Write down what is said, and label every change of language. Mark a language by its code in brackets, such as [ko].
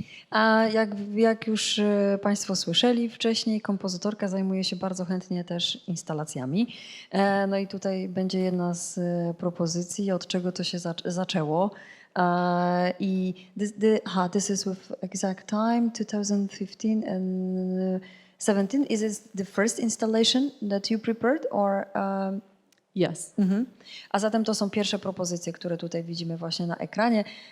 [pl] A jak już Państwo słyszeli wcześniej, kompozytorka zajmuje się bardzo chętnie też instalacjami. No i tutaj będzie jedna z propozycji, od czego to się zaczęło. [en] I this is with exact time, 2015 and 17. Is it the first installation that you prepared or... Yes. Mhm. [pl] A zatem to są pierwsze propozycje, które tutaj widzimy właśnie na ekranie.